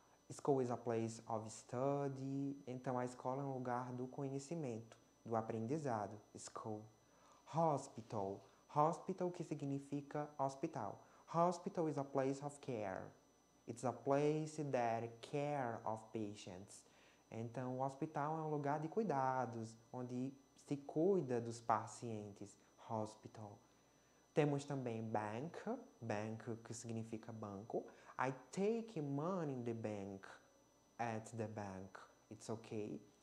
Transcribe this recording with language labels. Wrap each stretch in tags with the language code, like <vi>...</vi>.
<en>School is a place of study.</en> <pt>Então, a escola é um lugar do conhecimento, do aprendizado. School. Hospital. Hospital, que significa hospital.</pt> <en>Hospital is a place of care. It's a place that care of patients.</en> <pt>Então, o hospital é um lugar de cuidados, onde se cuida dos pacientes. Hospital. Temos também bank, que significa banco.</pt> <en>I take money in the bank, at the bank. It's okay.</en>